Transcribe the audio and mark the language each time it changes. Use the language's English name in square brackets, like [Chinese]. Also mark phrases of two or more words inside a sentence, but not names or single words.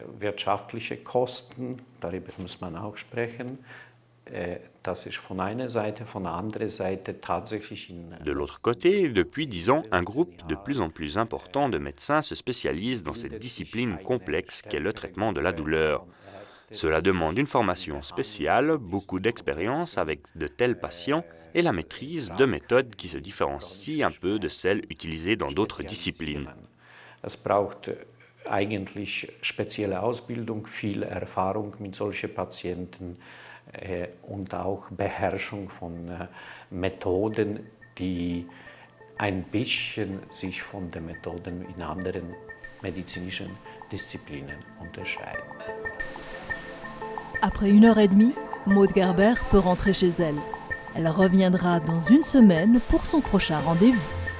[French] De l'autre côté, depuis 10 ans, un groupe de plus en plus important de médecins se spécialise dans cette discipline complexe qu'est le traitement de la douleur. Cela demande une formation spéciale, beaucoup d'expérience avec de tels patients et la maîtrise de méthodes qui se différencient un peu de celles utilisées dans d'autres disciplines. [German] Eigentlich spezielle Ausbildung, viel Erfahrung mit solchen Patienten und auch Beherrschung von Methoden, die ein bisschen sich von den Methoden in anderen medizinischen Disziplinen unterscheiden. [French] Après 1h30, Maud Gerber peut rentrer chez elle. Elle reviendra dans une semaine pour son prochain rendez-vous.